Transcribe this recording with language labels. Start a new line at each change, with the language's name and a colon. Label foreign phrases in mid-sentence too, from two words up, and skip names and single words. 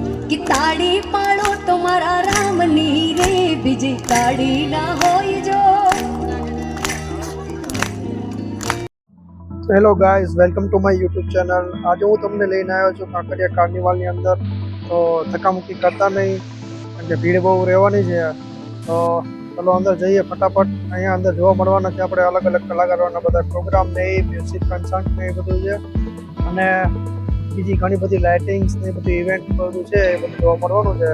English: कि ताड़ी पाड़ो तुम्हारा रामनी रे बीजी ताड़ी ना होई जो। Hello guys, welcome to my YouTube channel.
Gujarati: આજે હું તમને લઈને આવ્યો છું કાંકરિયા કાર્નિવાલની અંદર. તો ધક્કામુક્કી કરતા નહીં, કારણ કે ભીડ બહુ રહેવાની છે. તો ચલો અંદર જઈએ ફટાફટ. અહીંયા અંદર જોવા મળવાના છે આપણે અલગ અલગ કલાકારોના બધા પ્રોગ્રામ ને એ મ્યુઝિક કન્સર્ટ ને એ બધું છે, અને બીજી ઘણી બધી લાઇટિંગ્સ ને બધી ઇવેન્ટ બધું છે એ બધું જોવા મળવાનું છે.